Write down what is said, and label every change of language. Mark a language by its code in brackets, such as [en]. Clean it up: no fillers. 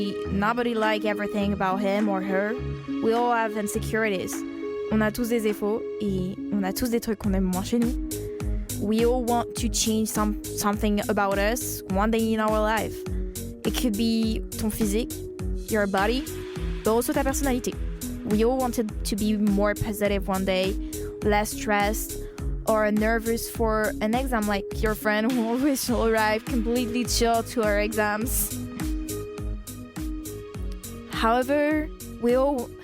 [en] Nobody like everything about him or her. We all have insecurities. [fr] On a tous des défauts et on a tous des trucs qu'on aime moins chez nous. [en] We all want to change something about us one day in our life. It could be [fr] ton physique, [en] your body, but also [fr] ta personnalité. [en] We all wanted to be more positive one day, less stressed, or nervous for an exam like your friend who always arrive completely chill to her exams. However, we all